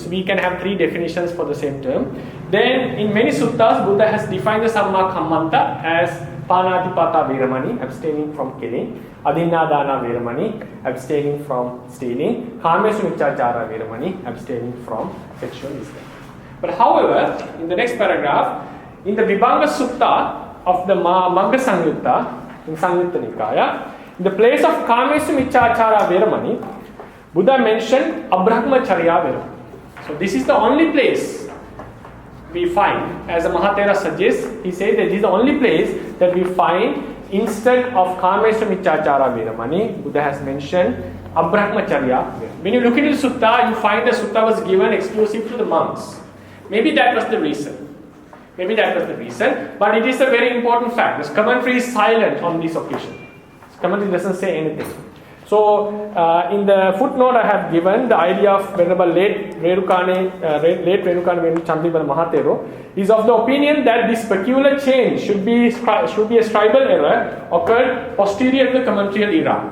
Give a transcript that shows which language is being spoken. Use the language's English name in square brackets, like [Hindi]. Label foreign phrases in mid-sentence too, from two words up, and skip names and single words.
[English] So we can have three definitions for the same term. Then in many suttas, Buddha has defined the Sammā-Kammanta as pakati-virati, abstaining from killing, samādāna-virati, abstaining from stealing, ācāra-Vriati, abstaining from sexual misconduct. But however, in the next paragraph, in the Vibhanga Sutta of the Magga Samyutta, in Samyutta Nikaya, in the place of ācāra-Vriati, Buddha mentioned abrahmacharya-virati. So this is the only place we find, as the Mahatera suggests, he said that this is the only place that we find instead of ācāra-Vriati, Buddha has mentioned abrahmacharya. When you look into the sutta, you find the sutta was given exclusive to the monks. Maybe that was the reason. But it is a very important fact. This commentary is silent on this occasion. This commentary doesn't say anything. So, in the footnote I have given, the idea of Venerable late Renukane Chandribala Mahatero is of the opinion that this peculiar change should be a scribal error occurred posterior to the commentarial era.